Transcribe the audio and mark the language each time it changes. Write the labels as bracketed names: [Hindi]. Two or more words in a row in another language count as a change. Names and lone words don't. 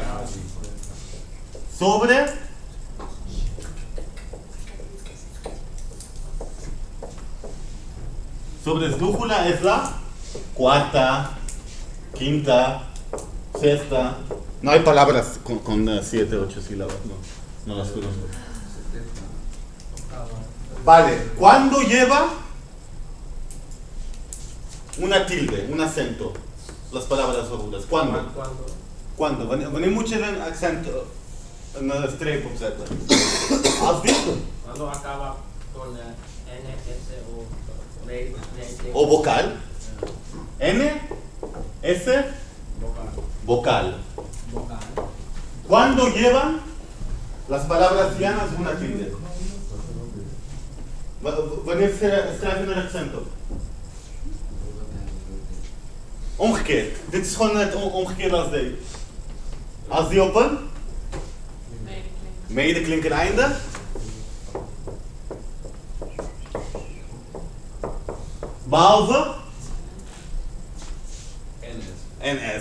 [Spanish] Sobre esdrújula es la cuarta, quinta, sexta. No hay palabras con 7, 8 sílabas, no las conozco. Vale, ¿cuándo lleva una tilde, un acento? Las palabras agudas. ¿Cuándo? [Dutch] Wanneer moet je een accent, een streep opzetten? Als dit? [Spanish] Cuando acaba con N, S o vocal. N, S, vocal. ¿Cuándo llevan las palabras llanas una tilde? [Dutch] Wanneer schrijven een accent op? Omgekeerd. Dit is gewoon het omgekeerde als deze. Als die op een medeklinker einde. Behalve NS.